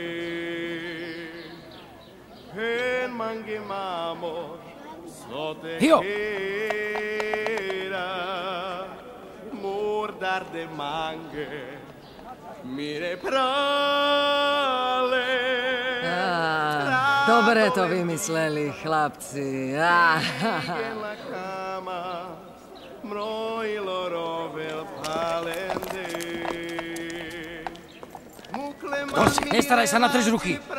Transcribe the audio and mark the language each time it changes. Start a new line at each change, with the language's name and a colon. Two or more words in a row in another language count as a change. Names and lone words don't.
Romany: Pen mange mamo, sote kera, murdar de mange. Mire prale.
Slovak: Dobre to vymysleli, chlapci. Dosť, nestaraj sa, natrž ruky.